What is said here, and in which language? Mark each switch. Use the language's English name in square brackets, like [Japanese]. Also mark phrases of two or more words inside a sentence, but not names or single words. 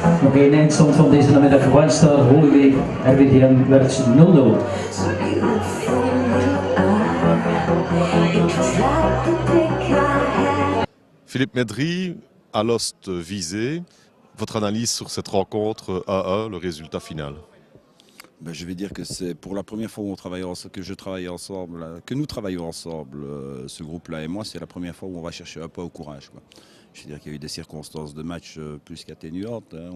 [Dutch] nog één eindstand van deze namiddag. White Star Holloway, RWDM werd 0-0. [French] Philippe Médry, Alost Visé, votre analyse sur cette rencontre 1-1, le résultat final? Ben, je vais dire que c'est pour la première fois où que nous travaillons ensemble, ce groupe-là et moi, c'est la première fois où on va chercher un peu au courage, quoi. Je veux dire qu'il y a eu des circonstances de match plus qu'atténuantes, hein.